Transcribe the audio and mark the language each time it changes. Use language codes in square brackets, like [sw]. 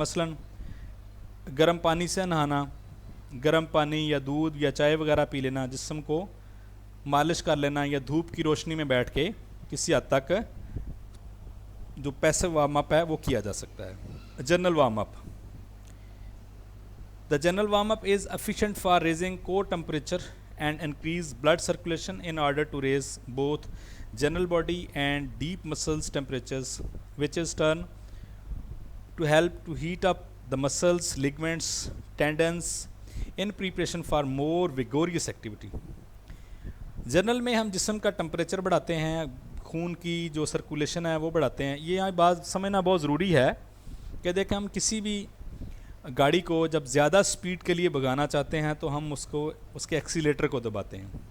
[ur] مثلاً گرم پانی سے نہانا, گرم پانی یا دودھ یا چائے وغیرہ پی لینا, جسم کو مالش کر لینا, یا دھوپ کی روشنی میں بیٹھ کے کسی حد تک جو پیسو وارم اپ ہے وہ کیا جا سکتا ہے. [en] General warm up. The general warm-up is efficient for raising core temperature and increase blood circulation in order to raise both general body and deep muscles temperatures, which is turn to help to heat up the muscles, ligaments, tendons in preparation for more vigorous activity. [ur] General میں ہم جسم کا temperature بڑھاتے ہیں, خون کی جو circulation ہے وہ بڑھاتے ہیں. یہ یہاں بات سمجھنا بہت ضروری ہے کہ دیکھیں ہم کسی بھی گاڑی کو جب زیادہ سپیڈ کے لیے بھگانا چاہتے ہیں تو ہم اس کے ایکسیلیٹر کو دباتے ہیں.